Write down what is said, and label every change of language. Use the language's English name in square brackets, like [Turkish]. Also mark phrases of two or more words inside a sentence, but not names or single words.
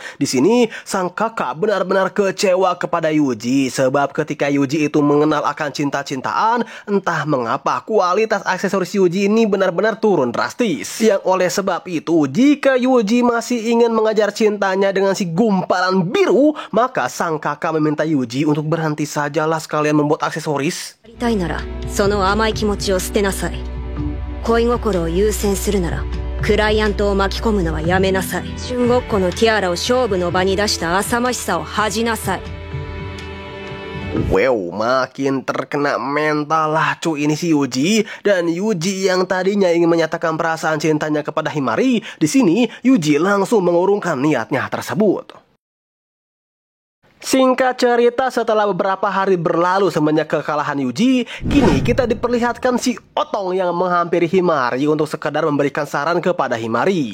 [Indonesian] Di sini sang kakak benar-benar kecewa kepada Yuji sebab ketika Yuji itu mengenal akan cinta-cintaan, entah mengapa kualitas aksesoris Yuji ini benar-benar turun drastis. Yang oleh sebab itu, jika Yuji masih ingin mengajar cintanya dengan si gumpalan biru, maka sang kakak meminta Yuji untuk berhenti sajalah sekalian membuat aksesoris. [Japanese] 恋心を優先するならクライアントを巻き込むのはやめなさい。春ごっこのティアラを勝負の場に出した浅ましさを恥じなさい。 [Indonesian] Wow, makin terkena mental lah cuy ini si Yuji. Dan Yuji yang tadinya ingin menyatakan perasaan cintanya kepada Himari, di sini Yuji langsung mengurungkan niatnya tersebut. Singkat cerita, setelah beberapa hari berlalu semenjak kekalahan Yuji, kini kita diperlihatkan si Otong yang menghampiri Himari untuk sekedar memberikan saran kepada Himari.